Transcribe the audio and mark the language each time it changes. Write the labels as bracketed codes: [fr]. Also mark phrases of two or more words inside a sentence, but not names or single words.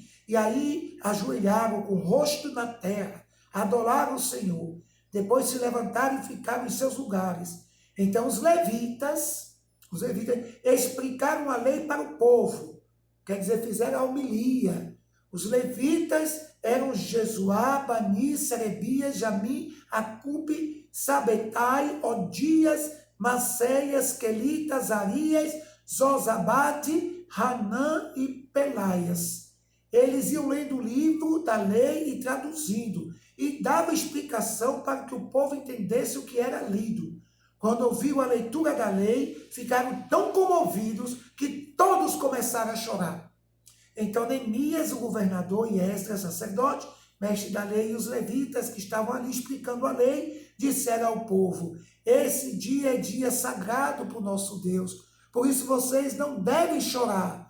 [pt] E aí ajoelharam com o rosto na terra, adoraram o Senhor. Depois se levantaram e ficaram em seus lugares. Então os levitas explicaram a lei para o povo. Quer dizer, fizeram a homilia. Os levitas eram Jesuá, Bani, Serebias, Jamim, Acube, Sabetai, Odias, Maceias, Quelitas, Arias, Zozabate, Hanã e Pelaias. Eles iam lendo o livro da lei e traduzindo. e dava explicação para que o povo entendesse o que era lido. Quando ouviram a leitura da lei, ficaram tão comovidos que todos começaram a chorar. Então Neemias, o governador, e Esdras, sacerdote, mestre da lei, e os levitas que estavam ali explicando a lei, disseram ao povo: esse dia é dia sagrado para o nosso Deus, por isso vocês não devem chorar.